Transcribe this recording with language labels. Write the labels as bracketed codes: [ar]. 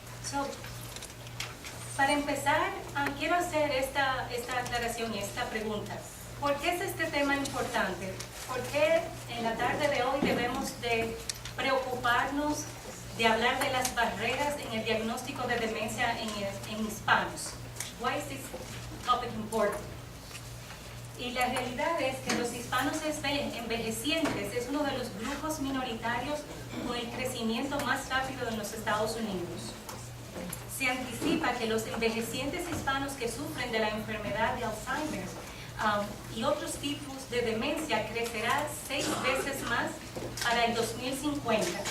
[es] So, para empezar, quiero hacer esta aclaración y esta pregunta. ¿Por qué es este tema importante? ¿Por qué en la tarde de hoy debemos de preocuparnos de hablar de las barreras en el diagnóstico de demencia en hispanos? [en] Why is this topic important? [es] Y la realidad es que los hispanos envejecientes es uno de los grupos minoritarios con el crecimiento más rápido en los Estados Unidos. Se anticipa que los envejecientes hispanos que sufren de la enfermedad de Alzheimer y otros tipos de demencia crecerá 6 veces más para el 2050.